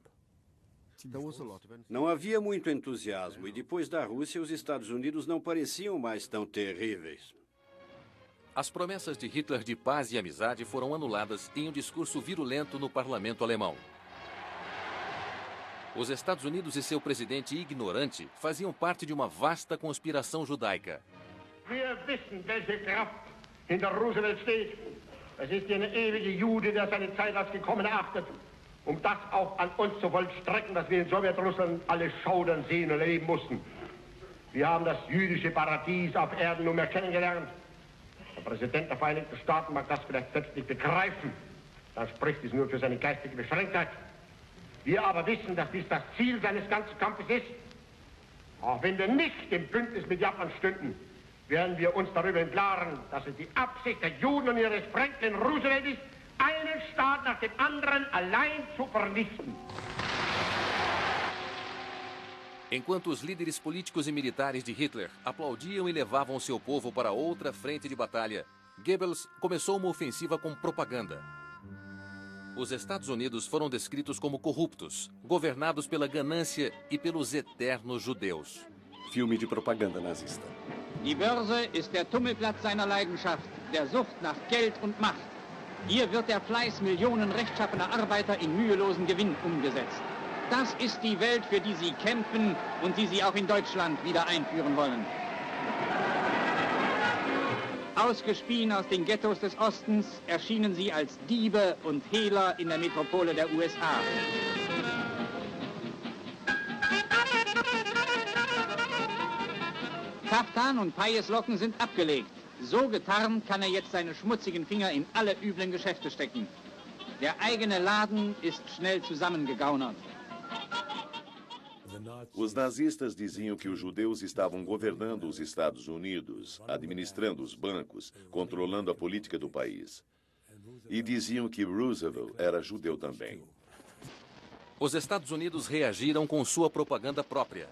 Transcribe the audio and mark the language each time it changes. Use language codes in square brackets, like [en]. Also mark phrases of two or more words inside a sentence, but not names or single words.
[pt] Não havia muito entusiasmo e depois da Rússia, os Estados Unidos não pareciam mais tão terríveis. As promessas de Hitler de paz e amizade foram anuladas em um discurso virulento no parlamento alemão. Os Estados Unidos e seu presidente ignorante faziam parte de uma vasta conspiração judaica. [de] Wir wissen, welche Kraft hinter Roosevelt steht. Es ist der ewige Jude, der seine Zeit als gekommen erachtet, um das auch an uns zu vollstrecken, dass wir in Sowjetrussland alle schaudern, sehen und erleben mussten. Wir haben das jüdische Paradies auf Erden nunmehr kennengelernt. Der Präsident der Vereinigten Staaten mag das vielleicht selbst nicht begreifen. Dann spricht es nur für seine geistige Beschränktheit. Wir aber wissen, dass dies das Ziel seines ganzen Kampfes ist. Auch wenn wir nicht im Bündnis mit Japan stünden, werden wir uns darüber im Klaren, dass es die Absicht der Juden und ihres Franklin Roosevelt ist, einen Staat nach dem anderen allein zu vernichten. [pt] Enquanto os líderes políticos e militares de Hitler aplaudiam e levavam seu povo para outra frente de batalha, Goebbels começou uma ofensiva com propaganda. Os Estados Unidos foram descritos como corruptos, governados pela ganância e pelos eternos judeus. Filme de propaganda nazista. [de] Die Börse ist der Tummelplatz seiner Leidenschaft, der Sucht nach Geld und Macht. Hier wird der Fleiß Millionen rechtschaffener Arbeiter in mühelosen Gewinn umgesetzt. Das ist die Welt, für die Sie kämpfen und die Sie auch in Deutschland wieder einführen wollen. Ausgespien aus den Ghettos des Ostens erschienen Sie als Diebe und Hehler in der Metropole der USA. Kaftan und Pajeslocken sind abgelegt. So getarnt kann er jetzt seine schmutzigen Finger in alle üblen Geschäfte stecken. Der eigene Laden ist schnell zusammengegaunert. [pt] Os nazistas diziam que os judeus estavam governando os Estados Unidos, administrando os bancos, controlando a política do país. E diziam que Roosevelt era judeu também. Os Estados Unidos reagiram com sua propaganda própria.